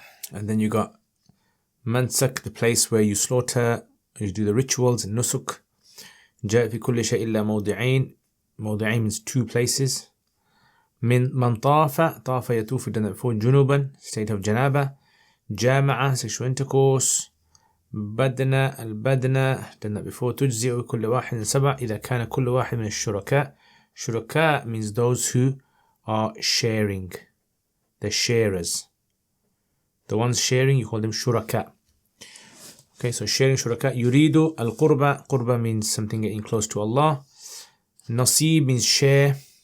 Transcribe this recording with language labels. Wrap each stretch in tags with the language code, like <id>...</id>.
<en>And then you got mansak, the place where you slaughter, you do the rituals, and nusuk.</en> <ar>جاء في كل شيء إلا موضعين.</ar> <en>موضعين means 2 places.</en> <ar>من طاف. طاف يطوف,</ar> <en>done that before. جنوبا, state of janaba. جامعة, sexual intercourse.</en> <ar>بدنة.</ar> <en>البدنة, done that before.</en> <ar>تجزئ كل واحد 7 إذا كان كل واحد من الشركاء.</ar> <en>شركاء means those who are sharing. The sharers. The ones sharing, you call them shuraka. Okay, so sharing shuraka. Yuridu al-qurba. Qurba means something getting close to Allah. Nasib means share.</en>